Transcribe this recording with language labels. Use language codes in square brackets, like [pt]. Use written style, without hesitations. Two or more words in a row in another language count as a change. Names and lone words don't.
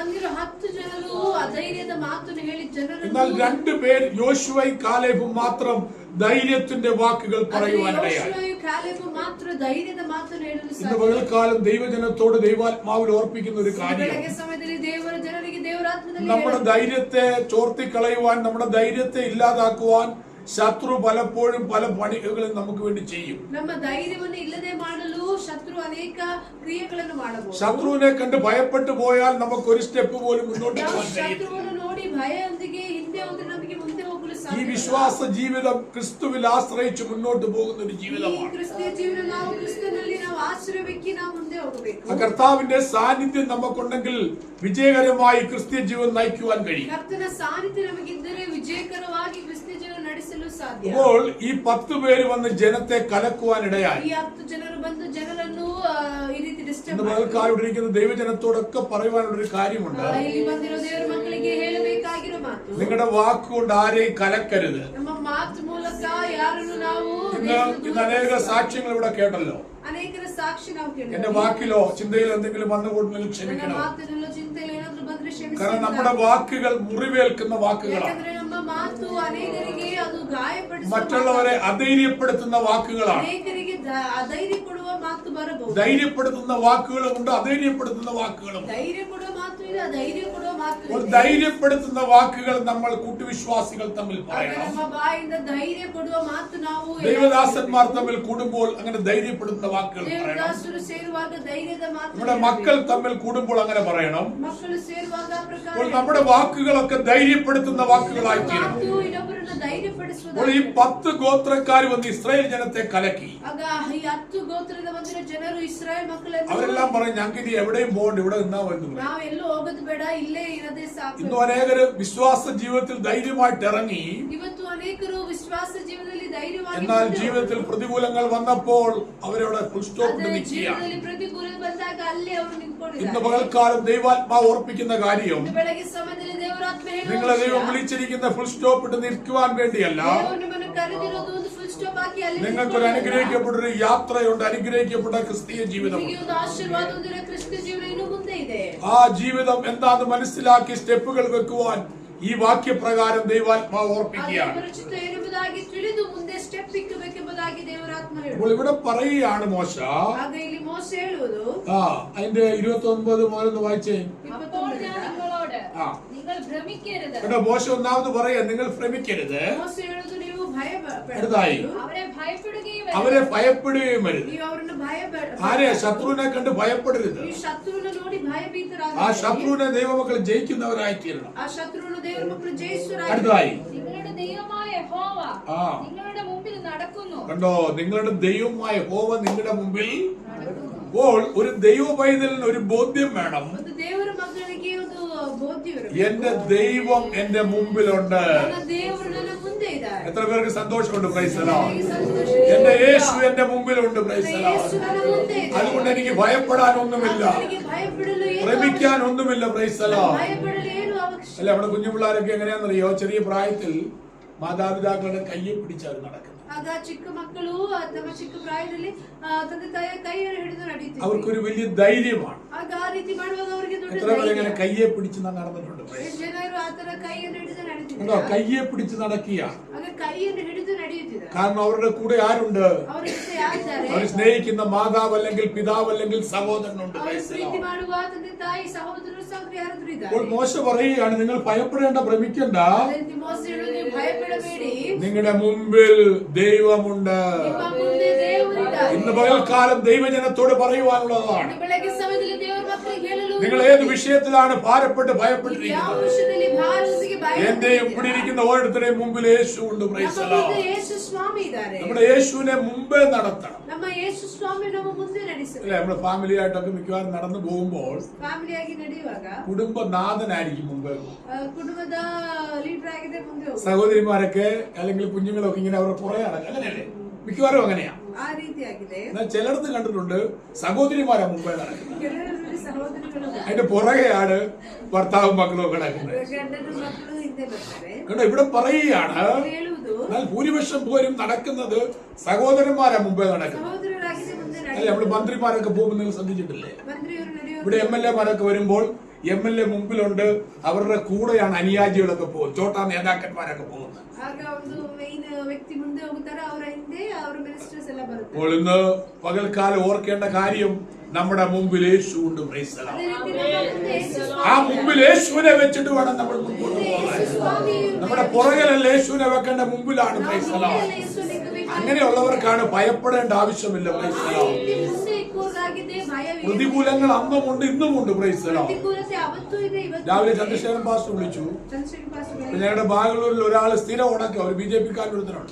[ml] എന്നാൽ 2 പേർ യോശുവയും കാലേബും മാത്രം ധൈര്യത്തിന്റെ വാക്കുകൾ പറയുവാനിടയായി. ഇന്ന് പകൽക്കാലം ദൈവജനത്തോട് ദൈവാത്മാവിൽ ഓർപ്പിക്കുന്ന ഒരു കാര്യം, നമ്മുടെ ധൈര്യത്തെ ചോർത്തിക്കളയുവാൻ, നമ്മുടെ ധൈര്യത്തെ ഇല്ലാതാക്കുവാൻ ശത്രു പലപ്പോഴും പല പണികളും നമുക്ക് വേണ്ടി ചെയ്യും. [kn] ನಮ್ಮ ಧೈರ್ಯವನ್ನು ಇಲ್ಲದೆ ಮಾಡಲು ಶತ್ರು ಅನೇಕ ಕ್ರಿಯೆಗಳನ್ನು ಮಾಡಬಹುದು. [ml] ശത്രുവിനെ കണ്ട് ഭയപ്പെട്ടു പോയാൽ നമുക്ക് ഒരു സ്റ്റെപ്പ് പോലും മുന്നോട്ട് പോകാൻ കഴിയില്ല. [kn] ಶತ್ರುವನ್ನು ನೋಡಿ ಭಯದೊಂದಿಗೆ ಹಿಂದೆ ಹೋದರೆ ನಮಗೆ ಮುಂದೆ ಹೋಗಲು [ml] ഈ [kn] ಸಾಧ್ಯವಿಲ್ಲ. [ml] വിശ്വാസ ജീവിതം ക്രിസ്തുവിൽ ആശ്രയിച്ച് മുന്നോട്ട് പോകുന്ന ഒരു [kn] ಈ [ml] ജീവിതമാണ്. [kn] ಕ್ರಿಸ್ತಿಯ ಜೀವನ ನಾವು ಕ್ರಿಸ್ತನಲ್ಲಿ ನಾವು ಆಶ್ರಯವೆಕ್ಕಿ ನಾವು ಮುಂದೆ ಹೋಗಬೇಕು. [ml] ആ കർത്താവിന്റെ സാന്നിധ്യം നമുക്കുണ്ടെങ്കിൽ വിജയകരമായി ക്രിസ്ത്യ ജീവിതം നയിക്കുവാൻ കഴിയും. [kn] ಕರ್ತನ ಸಾನ್ನಿಧ್ಯ ನಮಗಿದ್ದರೆ ವಿಜಯಕರವಾಗಿ ಕ್ರಿಸ್ತಿಯ ಜೀವನ ನಡೆಸಲು ಸಾಧ್ಯ. [ml] അപ്പോൾ ഈ 10 പേര് വന്ന് ജനത്തെ കലക്കുവാൻ ഇടയായി. [kn] ಈ 10 ಜನರು ಬಂದು ಜನರನ್ನು ಈ ರೀತಿ ಡಿಸ್ಟರ್ಬ್ [ml] ഇന്ന് പകൽക്കാലിരിക്കുന്ന ദൈവജനത്തോടൊക്കെ പറയുവാനുള്ള ഒരു കാര്യമുണ്ട്. [kn] ಇಲ್ಲಿ ಬಂದಿರೋ ದೇವರ ಮಕ್ಕಳಿಗೆ ಹೇಳಬೇಕಾಗಿರೋ ಮಾತು, [ml] നിങ്ങളുടെ വാക്കുകൊണ്ട് ആരെയും കലക്കരുത്. [kn] ನಮ್ಮ ಮಾತು ಮೂಲಕ ಯಾರನ್ನು ನಾವು [ml] ഇന്ന് അനേക സാക്ഷ്യങ്ങൾ ഇവിടെ കേട്ടല്ലോ. [kn] ಅನೇಕರ ಸಾಕ್ಷಿ ನಾವು ಕೇಳಿದ್ದೇವೆ. [ml] എന്റെ വാക്കിലോ ചിന്തയിലോ എന്തെങ്കിലും വന്നുകൊണ്ടെങ്കിൽ [kn] ನನ್ನ [ml] ക്ഷമിക്കണം. [kn] ಮಾತಿನಲ್ಲೋ ಚಿಂತೆಯಲ್ಲಿ ಏನಾದ್ರೂ ಬಂದ್ರೆ ಕ್ಷಮಿಸಿ. [ml] കാരണം നമ്മുടെ വാക്കുകൾ മുറിവേൽക്കുന്ന വാക്കുകളാണ്. [kn] ಯಾಕಂದ್ರೆ ನಮ್ಮ ಮಾತು ಅನೇಕರಿಗೆ ಅದು ಗಾಯಪಡಿಸುವ, [ml] മറ്റുള്ളവരെ അധൈര്യപ്പെടുത്തുന്ന വാക്കുകളാണ്. [kn] ಅನೇಕರಿಗೆ ಅಧೈರ್ಯ ಕೊಡುವ ಮಾತು ಬರಬಹುದು. [ml] ധൈര്യപ്പെടുത്തുന്ന വാക്കുകളുമുണ്ട്, അധൈര്യപ്പെടുത്തുന്ന വാക്കുകളും. [kn] ಧೈರ್ಯ ಕೊಡುವ ಮಾತು ಇದೆ, ಅಧೈರ್ಯ ಕೊಡುವ ಮಾತು ಇದೆ. [ml] ധൈര്യപ്പെടുത്തുന്ന വാക്കുകൾ നമ്മൾ കൂട്ടുവിശ്വാസികൾ തമ്മിൽ [kn] ಆಗ [ml] പറയണം. [kn] ನಮ್ಮ ಬಾಯಿಂದ ಧೈರ್ಯ ಕೊಡುವ ಮಾತು ನಾವು [ml] ദൈവദാസന്മാർ തമ്മിൽ കൂടുമ്പോൾ അങ്ങനെ ധൈര്യപ്പെടുത്തുന്ന വാക്കുകൾ പറയണം. [kn] ದೇವದಾಸರು ಸೇರುವಾಗ ಧೈರ್ಯದ ಮಾತು, [ml] നമ്മുടെ മക്കൾ തമ്മിൽ കൂടുമ്പോൾ അങ്ങനെ പറയണം. [kn] ಮಕ್ಕಳು ಸೇರುವಾಗ ಪ್ರಕಾರ [ml] അപ്പോൾ നമ്മുടെ വാക്കുകളൊക്കെ ധൈര്യപ്പെടുത്തുന്ന വാക്കുകളായി തീരണം. [kn] ಮಾತು ಇನ್ನೊಬ್ಬರನ್ನ ಧೈರ್ಯಪಡಿಸುವುದು. [ml] അപ്പോൾ ഈ 10 ഗോത്രക്കാർ വന്ന് ഇസ്രായേൽ ജനത്തെ കലക്കി. [kn] ಆಗ ಈ 10 ಗೋತ್ರದ ಬಂದಿರೋ ಜನರು ಇಸ್ರಾಯೇಲ್ ಮಕ್ಕಳನ್ನು [ml] അവരെല്ലാം പറയും ഞങ്ങൾക്ക് ഇനി എവിടെയും പോകണ്ട, ഇവിടെ നിന്നാ മതി. [kn] ನಾವು ಎಲ್ಲೂ ಹೋಗೋದು ಬೇಡ, ಇಲ್ಲೇ ಇರದೆ ಸಾಕು. [ml] ഇന്നും അനേകര് വിശ്വാസ ജീവിതത്തിൽ ധൈര്യമായിട്ട് ഇറങ്ങി. [kn] ಇವತ್ತು ಅನೇಕರು ವಿಶ್ವಾಸ ಜೀವನದಲ್ಲಿ ಧೈರ್ಯವಾಗಿ [ml] എന്നാൽ ജീവിതത്തിൽ പ്രതികൂലങ്ങൾ വന്നപ്പോൾ അവരവിടെ [en] full stop [ml] ഇട്ട് നിൽക്കുക. [kn] ಜೀವನದಲ್ಲಿ ಪ್ರತಿಕೂಲ ಬಂದಾಗ ಅಲ್ಲೇ ಅವರು [ml] ഇന്ന് [kn] ನಿಂತ್ಕೊಂಡಿದ್ದಾರೆ. [ml] പകൽക്കാലം ദൈവാത്മാവ് ഓർപ്പിക്കുന്ന കാര്യം, [kn] ಇಂದು ಬೆಳಗ್ಗೆ ಸಮಯದಲ್ಲಿ ದೇವರಾತ್ಮ ಹೇಳುವ [ml] നിങ്ങളെ [kn] ವಿಷಯ, [ml] ദൈവം വിളിച്ചിരിക്കുന്ന [en] full stop [ml] ഇട്ട് നിൽക്കുവാൻ വേണ്ടിയല്ല. [kn] ದೇವರು ನಿಮ್ಮನ್ನು കರೆದಿರೋದು ಒಂದು [en] full stop [kn] ಹಾಕಿ ಅಲ್ಲಿ [ml] നിങ്ങൾക്കൊരു അനുഗ്രഹിക്കപ്പെട്ട ഒരു യാത്രയുണ്ട്, അനുഗ്രഹിക്കപ്പെട്ട ക്രിസ്തീയ ജീവിതം. [kn] ನಿಮಗೆ ಒಂದು ಆಶೀರ್ವಾದ ಹೊಂದಿರೋ ಕ್ರಿಸ್ತ ಜೀವನ ಇನ್ನು ಮುಂದೆ ಇದೆ. [ml] ആ ജീവിതം എന്താണെന്ന് മനസ്സിലാക്കി സ്റ്റെപ്പുകൾ വെക്കുവാൻ ഈ വാക്യപ്രകാരം ദൈവാത്മാവ് ഓർപ്പിക്കുകയാണ്. [kn] ಪರಿಚಿತ ಎಂಬುದಾಗಿ ತಿಳಿದು ಮುಂದೆ ಸ್ಟೆಪ್ ಇಕ್ಕಬೇಕೆಂಬುದಾಗಿ ದೇವರಾತ್ಮ [ml] അപ്പോൾ [kn] ಹೇಳುವುದು. [ml] ഇവിടെ പറയുകയാണ് മോശ. ಆಗ ಇಲ್ಲಿ ಮೋಸ ಹೇಳುವುದು, അതിന്റെ 29 മുതൽ വായിച്ചേ. അപ്പോൾ ഞാൻ നിങ്ങളോട് ആ. നിങ്ങൾ ഭ്രമിക്കരുത്. കേട്ടോ, മോശ ഒന്നാമത് പറയാ നിങ്ങൾ ഭ്രമിക്കരുത്. [kn] ಮೋಸ ಹೇಳುವುದು ನೀವು ಭಯ [ml] അടുത്തായി അവരെ ഭയപ്പെടുകയും അവരെ ഭയപ്പെടുകയും വരുത്. [kn] ನೀವು ಅವರನ್ನು ಭಯ [ml] ആരെ? ശത്രുവിനെ കണ്ട് ഭയപ്പെടരുത്. [kn] ನೀವು ಶತ್ರುವನ್ನು ನೋಡಿ [ml] ആ [kn] ಭಯಭೀತರಾಗಿ [ml] ശത്രുവിനെ ദൈവമക്കൾ ജയിക്കുന്നവരായി തീരണം. [kn] ಆ ಶತ್ರುವನ್ನು ದೇವರ ಮಕ್ಕಳು ಜಯಿಸುವರಾಗಿ. [ml] അടുത്തായി നിങ്ങളുടെ ദൈവമായ യഹോവ ആ. നിങ്ങളുടെ മുമ്പിൽ നടക്കുന്നു. കണ്ടോ, നിങ്ങളുടെ ദൈവമായ യഹോവ നിങ്ങളുടെ മുമ്പിൽ. നടക്കുന്നു. അപ്പോൾ ഒരു ദൈവ പൈതലിന് ഒരു ബോധ്യം വേണം. [kn] ಒಂದು ದೇವರ ಮಕ್ಕಳಿಗೆ ಒಂದು ಬೋಧ್ಯವಿರಬೇಕು. [ml] എന്റെ ദൈവം എന്റെ മുമ്പിലുണ്ട്. [kn] ನನ್ನ ದೇವರು ನನ್ನ ಮುಂದೆ ಇದ್ದಾರೆ. [ml] എത്ര പേർക്ക് സന്തോഷമുണ്ട്? [en] Praise the Lord. [kn] ನನಗೆ ಸಂತೋಷ. [ml] എന്റെ യേശു എന്റെ മുമ്പിലുണ്ട്. [en] Praise the Lord. [kn] ಯೇಸು ನನ್ನ ಮುಂದೆ ಇದ್ದಾರೆ. [ml] അതുകൊണ്ട് എനിക്ക് ഭയപ്പെടാനൊന്നുമില്ല, [kn] ನನಗೆ ಭಯಪಡಲು ಏನು [ml] ഭ്രമിക്കാനൊന്നുമില്ല. [en] Praise the Lord. [kn] ಭಯಪಡಲು ಏನು ಅವಶ್ಯಕ? [ml] അല്ല, നമ്മുടെ കുഞ്ഞു പിള്ളേരൊക്കെ എങ്ങനെയാണെന്നറിയോ? ചെറിയ പ്രായത്തിൽ മാതാപിതാക്കളുടെ കയ്യെ പിടിച്ചാണ് നടക്കുന്നത്. [kn] ಆಗ ಚಿಕ್ಕ ಮಕ್ಕಳು ತಮ್ಮ ಚಿಕ್ಕ ಪ್ರಾಯದಲ್ಲಿ ತಂದೆ ತಾಯಿಯ ಕೈಯನ್ನು ಹಿಡಿದು ನಡೆಯುತ್ತಿದ್ದಾರೆ. [ml] അവർക്കൊരു വലിയ ധൈര്യമാണ്. [kn] ಆಗ ಆ ರೀತಿ ಮಾಡುವಾಗ ಅವರಿಗೆ ದೊಡ್ಡ [ml] എത്ര പേര് ഇങ്ങനെ [kn] ಧೈರ್ಯ. [ml] കയ്യെ പിടിച്ച് നടന്നിട്ടുണ്ട്? [kn] ಎಷ್ಟು ಜನರು ಆತರ ಕೈಯನ್ನು ಹಿಡಿದು [ml] കേട്ടോ, [kn] ನಡೆಯುತ್ತಿದ್ದಾರೆ. [ml] കയ്യെ പിടിച്ച് നടക്കുക. [kn] ಆಗ ಕೈಯನ್ನು ಹಿಡಿದು ನಡೆಯುತ್ತಿದ್ದಾರೆ. [ml] കാരണം അവരുടെ കൂടെ ആരുണ്ട്? [kn] ಅವರ ಜೊತೆ ಯಾರಿದ್ದಾರೆ? [ml] അവർ സ്നേഹിക്കുന്ന മാതാവ് അല്ലെങ്കിൽ പിതാവ് അല്ലെങ്കിൽ സഹോദരനുണ്ട്. [kn] ಅವರು [en] Praise the [kn] ಪ್ರೀತಿ [en] Lord. [kn] ಮಾಡುವ ತಂದೆ ತಾಯಿ ಸಹೋದರರು ಸಹೋದರಿ ಯಾರಾದ್ರೂ ಇದ್ದಾರೆ? [ml] അപ്പോൾ മോശ പറയുകയാണ്, നിങ്ങൾ ഭയപ്പെടേണ്ട, ഭ്രമിക്കണ്ട. [kn] ಅದೇ ರೀತಿ ಮೋಸ ಹೇಳುವುದು, ನೀವು ಭಯಪಡಬೇಡಿ, [ml] നിങ്ങളുടെ മുമ്പിൽ ദൈവമുണ്ട്. [kn] ನಿಮ್ಮ ಮುಂದೆ ದೇವರಿದ್ದಾರೆ. [ml] ഇന്ന് പകൽക്കാലം ദൈവജനത്തോട് പറയുവാനുള്ളതാണ്. [kn] ಇಂದು ಬೆಳಗ್ಗೆ ಸಮಯದಲ್ಲಿ ದೇವರ ಮಕ್ಕಳಿಗೆ ಹೇಳಲು, [ml] നിങ്ങൾ ഏത് വിഷയത്തിലാണ് ഭാരപ്പെട്ട് [kn] ಯಾವ [ml] ഭയപ്പെട്ടിരിക്കുന്നത്? [kn] ವಿಷಯದಲ್ಲಿ ಭಾರತಕ್ಕೆ [ml] എന്റെയും ഇവിടെ ഇരിക്കുന്ന ഓരോരുത്തരുടെയും മുമ്പിൽ യേശു ഉണ്ട്. [en] Praise the [kn] ನಮ್ಮ ಮುಂದೆ [en] ലോർഡ്. [kn] ಯೇಸು ಸ್ವಾಮಿ ಇದ್ದಾರೆ. [ml] നമ്മുടെ യേശുവിനെ മുമ്പേ നടത്തണം. [kn] ನಮ್ಮ ಯೇಸು ಸ್ವಾಮಿ ನಮ್ಮ ಮುಂದೆ ನಡೆಸಬೇಕು. [ml] അല്ലെ, നമ്മുടെ ഫാമിലി ആയിട്ടൊക്കെ മിക്കവാറും നടന്നു പോകുമ്പോൾ [kn] ಫ್ಯಾಮಿಲಿಯಾಗಿ ನಡೆಯುವಾಗ [ml] കുടുംബനാഥനായിരിക്കും മുമ്പേ. [kn] ಕುಟುಂಬದ ಲೀಡರ್ ಆಗಿದೆ ಮುಂದೆ ಹೋಗುದು. [ml] സഹോദരിമാരൊക്കെ അല്ലെങ്കിൽ കുഞ്ഞുങ്ങളൊക്കെ ഇങ്ങനെ അവരുടെ പുറകെ നടക്കും. അങ്ങനെയല്ലേ? മിക്കവാറും അങ്ങനെയാ. [kn] ಆ ರೀತಿ ಆಗಿದೆ. [ml] എന്നാൽ ചിലടത്ത് കണ്ടിട്ടുണ്ട് സഹോദരിമാരെ മുമ്പേ നടക്കുന്നത്. [kn] ಕೆಲವರಲ್ಲಿ ಸಹೋದರಿಗಳು [ml] അതിന്റെ പുറകെയാണ് ഭർത്താവും മക്കളും ഒക്കെ നടക്കുന്നത്. [kn] ಗಂಡನ ಮಕ್ಕಳು ಹಿಂದೆ ಬರ್ತಾರೆ. [ml] കേട്ടോ, ഇവിടെ പറയുകയാണ്, [kn] ಹೇಳುವುದು, [ml] എന്നാൽ ഭൂരിപക്ഷം പോലും നടക്കുന്നത് സഹോദരന്മാരെ മുമ്പേ നടക്കുന്നത്. [kn] ಸಹೋದರರಾಗಿದೆ ಮುಂದೆ [ml] അല്ലെ, നമ്മൾ മന്ത്രിമാരൊക്കെ പോകുമ്പോൾ നിങ്ങൾ ശ്രദ്ധിച്ചിട്ടില്ലേ? [kn] ಮಂತ್ರಿಯವರು ನಡೆಯುವ [ml] ഇവിടെ MLA മാരൊക്കെ വരുമ്പോൾ MLA മുമ്പിലുണ്ട്, അവരുടെ കൂടെയാണ് അനുയാജികളൊക്കെ പോകുന്നത്, ചോട്ടാ നേതാക്കന്മാരൊക്കെ പോകുന്നത്. [kn] ಆಗ ಒಂದು ಮೈನ್ ವ್ಯಕ್ತಿ ಮುಂದೆ ಹೋಗುತ್ತಾರೆ, ಅವರ ಹಿಂದೆ ಅವರ ಮಿನಿಸ್ಟರ್ಸ್ ಎಲ್ಲ ಬರುತ್ತಾರೆ. [ml] അപ്പോൾ ഇന്ന് പകൽക്കാലം ഓർക്കേണ്ട കാര്യം, നമ്മുടെ മുമ്പിൽ യേശു ഉണ്ട്. [en] Praise the Lord. [kn] ಅದೇ ರೀತಿ ನಮ್ಮ ಮುಂದೆ ಯೇಸು ಸ್ವಾಮಿ [ml] ആ മുമ്പിൽ യേശുവിനെ വെച്ചിട്ട് വേണം നമ്മൾ മുമ്പോട്ട് പോകാൻ. നമ്മുടെ പുറകിലല്ല യേശുവിനെ വെക്കേണ്ട, മുമ്പിലാണ്. [en] Praise the Lord. [ml] അങ്ങനെയുള്ളവർക്കാണ് ഭയപ്പെടേണ്ട ആവശ്യമില്ല. [en] Praise the Lord. [ml] പ്രതികൂലങ്ങൾ അന്നുമുണ്ട് ഇന്നുമുണ്ട്. [en] Praise the Lord. [ml] രാവിലെ ചന്ദ്രശേഖരൻ പാസ്റ്റർ വിളിച്ചു. ഞങ്ങളുടെ ബാംഗ്ലൂരിൽ ഒരാൾ സ്ഥിരം ഉണക്ക ഒരു BJP കാരനൊരുത്തനുണ്ട്.